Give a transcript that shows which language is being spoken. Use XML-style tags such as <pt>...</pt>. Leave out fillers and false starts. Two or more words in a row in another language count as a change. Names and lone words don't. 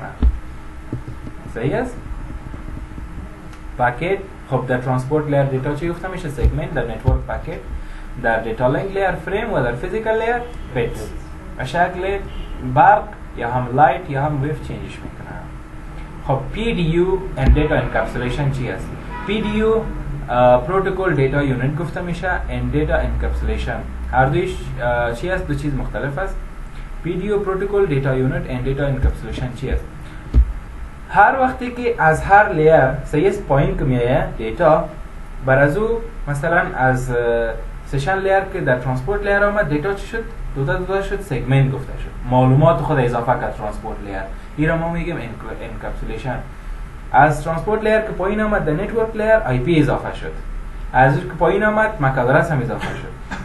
<fa>صحیح است؟ پاکت خب در</fa> <en>transport layer</en> <fa>دیتا چی گفته میشه؟ سگمنت. در نتورک پاکت. در</fa> <en>data link layer</en> <fa>فریم و در</fa> <en>physical layer</en> <fa>بیتس. به شکل برق یا هم لایت یا هم ویف چینجش میکنه. خب</fa> <en>PDU and data encapsulation</en> <fa>چی است؟</fa> <en>PDU protocol data unit</en> <fa>گفته میشه</fa> <en>and data encapsulation.</en> <fa>هر دویش چی است؟ دو چیز مختلف است.</fa> <en>PDU protocol data unit and data encapsulation</en> <fa>چی است؟ هر وقتی که از هر لیر سیس پایین که میایه دیتا بر از او مثلا از</fa> <en>session layer</en> <fa>که در</fa> <en>transport layer</en> <fa>آمد دیتا چی شد؟ دو شد سگمنت گفته شد، معلومات خود اضافه کرد</fa> <en>transport layer.</en> <fa>این را ما میگیم انکپسولیشن. از</fa> <en>transport layer</en> <fa>که پایین آمد در</fa> <en>network layer</en> <fa>آی پی اضافه شد، از اون که پایین آمد</fa> <en>MAC address</en> <fa>هم اضافه شد.</fa>